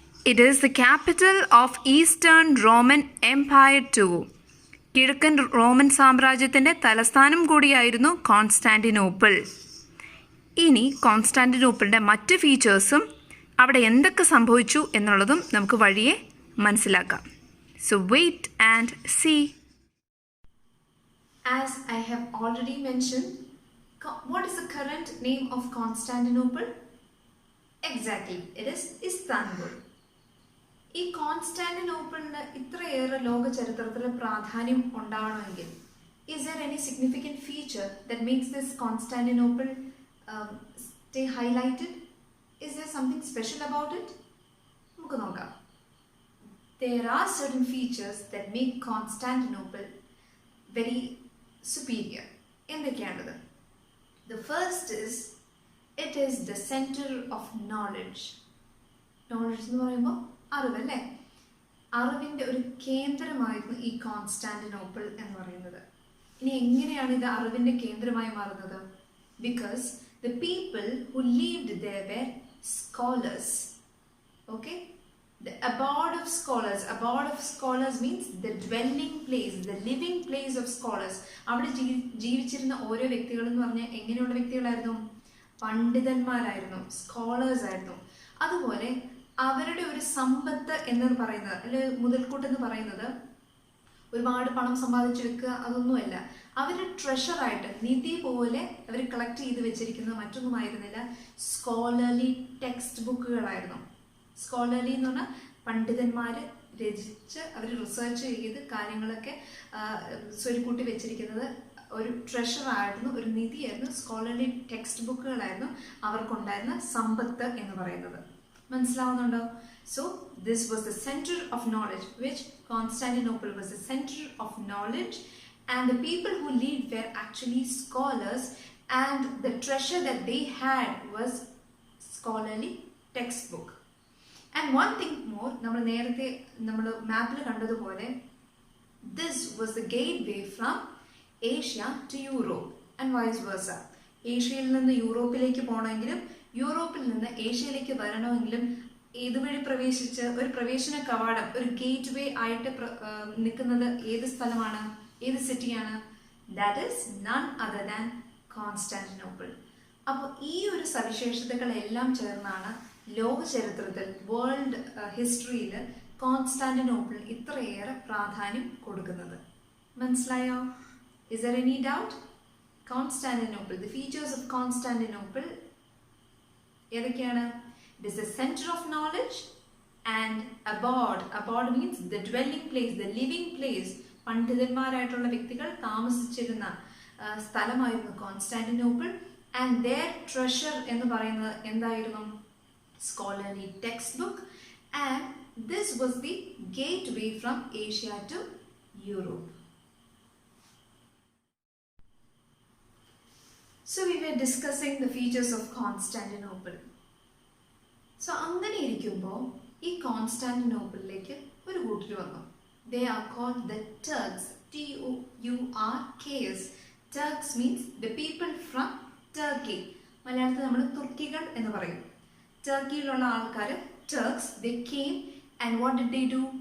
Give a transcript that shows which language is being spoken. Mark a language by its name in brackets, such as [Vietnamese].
[English] It is the capital of eastern Roman empire too. [Malayalam] കിഴക്കൻ Roman സാമ്രാജ്യത്തിൻ്റെ തലസ്ഥാനം കൂടിയായിരുന്നു കോൺസ്റ്റാന്റിനോപ്പിൾ. ഇനി കോൺസ്റ്റാന്റിനോപ്പിളിൻ്റെ മറ്റ് ഫീച്ചേഴ്സും അവിടെ എന്തൊക്കെ സംഭവിച്ചു എന്നുള്ളതും നമുക്ക് വഴിയെ മനസ്സിലാക്കാം. [English] So wait and see. As I have already mentioned, what is the current name of Constantinople? Exactly, it is Istanbul. [Malayalam] ഈ കോൺസ്റ്റാന്റിനോപ്പിളിന് ഇത്രയേറെ ലോക ചരിത്രത്തിൽ പ്രാധാന്യം ഉണ്ടാവണമെങ്കിൽ [English] is there any significant feature that makes this Constantinople stay highlighted? Is there something special about it? [Malayalam] നമുക്ക് നോക്കാം. [English] There are certain features that make Constantinople very superior. [Malayalam] എന്തൊക്കെയാണത്? [English] The first is it is the center of knowledge. [Malayalam] Knowledge എന്ന് പറയുമ്പോൾ അറിവല്ലേ? അറിവിൻ്റെ ഒരു കേന്ദ്രമായിരുന്നു ഈ Constantinople എന്ന് പറയുന്നത്. ഇനി എങ്ങനെയാണ് ഇത് അറിവിൻ്റെ കേന്ദ്രമായി മാറുന്നത്? [English] Because the people who lived there were scholars. Okay? The abode of scholars means the dwelling place, the living place of scholars. [Malayalam] അവിടെ ജീവിച്ചിരുന്ന ഓരോ വ്യക്തികൾ എന്ന് പറഞ്ഞാൽ എങ്ങനെയുള്ള വ്യക്തികളായിരുന്നു? പണ്ഡിതന്മാരായിരുന്നു, സ്കോളേഴ്സ് ആയിരുന്നു. അതുപോലെ അവരുടെ ഒരു സമ്പത്ത് എന്ന് പറയുന്നത്, അല്ലെങ്കിൽ മുതൽക്കൂട്ട് എന്ന് പറയുന്നത് ഒരുപാട് പണം സമ്പാദിച്ചു വെക്കുക അതൊന്നുമല്ല. അവർ ട്രഷറായിട്ട് നിധി പോലെ അവർ കളക്ട് ചെയ്ത് വെച്ചിരിക്കുന്നത് മറ്റൊന്നുമായിരുന്നില്ല, സ്കോളർലി ടെക്സ്റ്റ് ബുക്കുകളായിരുന്നു. സ്കോളർലി എന്ന് പറഞ്ഞാൽ പണ്ഡിതന്മാർ രചിച്ച് അവർ റിസർച്ച് ചെയ്ത് കാര്യങ്ങളൊക്കെ സ്വരുക്കൂട്ടി വെച്ചിരിക്കുന്നത് ഒരു ട്രഷറായിരുന്നു, ഒരു നിധിയായിരുന്നു. സ്കോളർലി ടെക്സ്റ്റ് ബുക്കുകളായിരുന്നു അവർക്കുണ്ടായിരുന്ന സമ്പത്ത് എന്ന് പറയുന്നത്. മനസ്സിലാവുന്നുണ്ടോ? [English] So this was the center of knowledge, which Constantinople was the center of knowledge, and the people who lived were actually scholars, and the treasure that they had was scholarly textbook. And one thing more, [Malayalam] നമ്മൾ നേരത്തെ നമ്മൾ മാപ്പിൽ കണ്ടതുപോലെ [English] this was the gateway from Asia to Europe and vice versa. [Malayalam] ഏഷ്യയിൽ നിന്ന് യൂറോപ്പിലേക്ക് പോകണമെങ്കിലും യൂറോപ്പിൽ നിന്ന് ഏഷ്യയിലേക്ക് വരണമെങ്കിലും ഇതുവഴി പ്രവേശിച്ച് ഒരു പ്രവേശന കവാടം, ഒരു ഗേറ്റ് വേ ആയിട്ട് നിൽക്കുന്നത് ഏത് സ്ഥലമാണ്, ഏത് സിറ്റിയാണ്? [English] That is none other than Constantinople. [Malayalam] അപ്പോൾ ഈ ഒരു സവിശേഷതകളെല്ലാം ചേർന്നാണ് ലോക ചരിത്രത്തിൽ, വേൾഡ് ഹിസ്റ്ററിയിൽ കോൺസ്റ്റാന്റിനോപ്പിൾ ഇത്രയേറെ പ്രാധാന്യം കൊടുക്കുന്നത്. മനസ്സിലായോ? [English] Is there any doubt? Constantinople, the features of Constantinople [Malayalam] ഏതൊക്കെയാണ്? [English] It is the center of knowledge and abode. Abode means the dwelling place, the living place. [Malayalam] പണ്ഡിതന്മാരായിട്ടുള്ള വ്യക്തികൾ താമസിച്ചിരുന്ന സ്ഥലമായിരുന്നു കോൺസ്റ്റാന്റിനോപ്പിൾ. [English] and their treasure [Malayalam] എന്ന് പറയുന്നത് എന്തായിരുന്നു? [English] Scholarly text book. And this was the gateway from Asia to Europe. So we were discussing the features of Constantinople. [Malayalam] So അങ്ങനെ ഇരിക്കുമ്പോൾ ഈ കോൺസ്റ്റാന്റിനോപ്പിളിലേക്ക് ഒരു കൂട്ടർ വന്നു. [English] They are called the Turks. Turks. Turks means the people from Turkey. [Malayalam] മലയാളത്തിൽ നമ്മൾ തുർക്കികൾ എന്ന് പറയും. ടർക്കിയിലുള്ള ആൾക്കാർ Turks. [English] They came and what did they do?